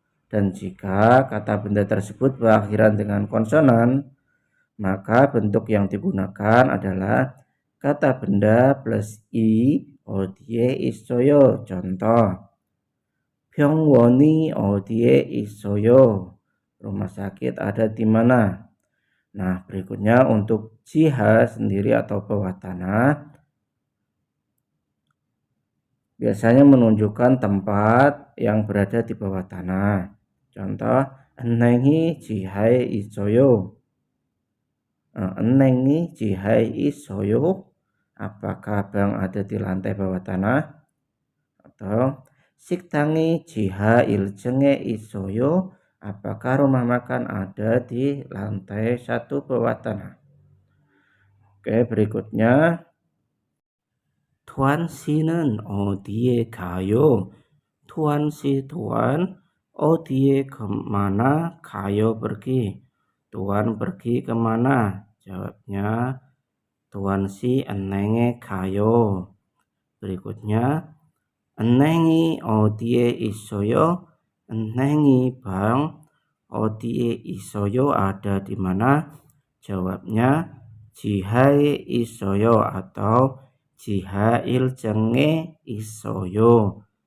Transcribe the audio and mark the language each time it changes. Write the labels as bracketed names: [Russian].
[Indonesian] Dan jika kata benda tersebut berakhiran dengan konsonan, maka bentuk yang digunakan adalah kata benda plus i odie isoyo. [Korean] Contoh, 병원이 어디에 있어요? [Indonesian] Rumah sakit ada di mana? Nah, berikutnya untuk jiha sendiri atau bawah tanah biasanya menunjukkan tempat yang berada di bawah tanah. [Korean] Contoh, 은행이 지하에 있어요. 은행이 지하에 있어요. [Indonesian] Apakah bank ada di lantai bawah tanah? [Korean] Atau 식당이 지하 1층에 있어요. [Indonesian] Apakah rumah makan ada di lantai 1 bawah tanah? Oke, berikutnya. [Korean] Tuan 씨는 어디에 가요? [Indonesian] Tuan si tuan, 어디에 kemana, 가요 pergi. Tuan pergi kemana? Jawabnya tuan si [Korean] 은행에 가요. Berikutnya, 은행이 어디에 있어요? [Indonesian] 은행이 bank, [Korean] 어디에 있어요 [Indonesian] ada di mana? [Korean] Jawabnya 지하에 있어요 atau 지하 1층에 있어요.